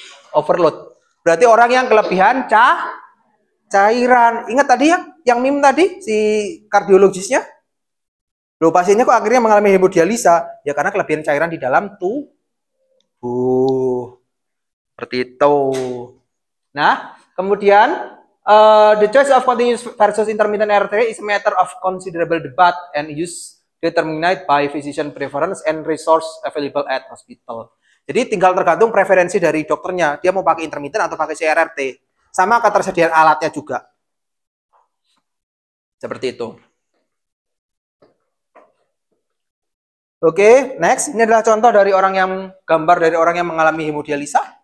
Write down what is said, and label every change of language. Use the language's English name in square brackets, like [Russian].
[Indonesian] Overload. Berarti orang yang kelebihan cairan. Ingat tadi yang MIM tadi si kardiologisnya? Loh, pasiennya kok akhirnya mengalami hemodialisa? Ya karena kelebihan cairan di dalam tubuh. Seperti itu. Nah, kemudian [English] the choice of continuous versus intermittent RRT is a matter of considerable debate and use determined by physician preference and resource available at hospital. [Indonesian] Jadi tinggal tergantung preferensi dari dokternya. Dia mau pakai intermittent atau pakai CRRT. Sama ketersediaan alatnya juga. Seperti itu. [English] Oke, next. [Indonesian] Ini adalah contoh dari gambar dari orang yang mengalami hemodialisa.